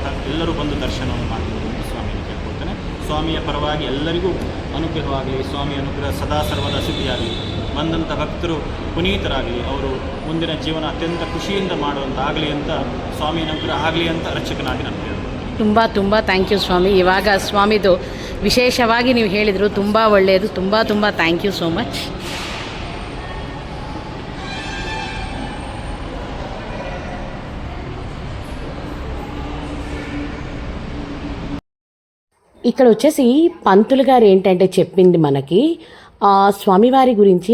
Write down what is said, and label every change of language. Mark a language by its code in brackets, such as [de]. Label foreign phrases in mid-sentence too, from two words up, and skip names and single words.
[kn] ಎಲ್ಲರೂ ಬಂದು ದರ್ಶನವನ್ನು ಮಾಡಬಹುದು ಅಂತ ಸ್ವಾಮಿಯನ್ನು ಕೇಳ್ಕೊಳ್ತೇನೆ. ಸ್ವಾಮಿಯ ಪರವಾಗಿ ಎಲ್ಲರಿಗೂ ಅನುಗ್ರಹವಾಗಲಿ, ಸ್ವಾಮಿ ಅನುಗ್ರಹ ಸದಾ ಸರ್ವದ ಸಿದ್ಧಿಯಾಗಲಿ, ಬಂದಂಥ ಭಕ್ತರು ಪುನೀತರಾಗಲಿ, ಅವರು ಮುಂದಿನ ಜೀವನ ಅತ್ಯಂತ ಖುಷಿಯಿಂದ ಮಾಡುವಂತಾಗಲಿ ಅಂತ, ಸ್ವಾಮಿ ಅನುಗ್ರಹ ಆಗಲಿ ಅಂತ ರಕ್ಷಕನಾಗಿ ನಾನು ಹೇಳ್ತೀನಿ. ತುಂಬ [en] thank you [kn] ಸ್ವಾಮಿ. ಇವಾಗ ಸ್ವಾಮಿದು ವಿಶೇಷವಾಗಿ ನೀವು ಹೇಳಿದರು, ತುಂಬ ಒಳ್ಳೆಯದು. [en] ತುಂಬ thank you so much. [te] ఇక్కడ వచ్చేసి పంతులు గారు ఏంటంటే చెప్పింది మనకి స్వామివారి గురించి.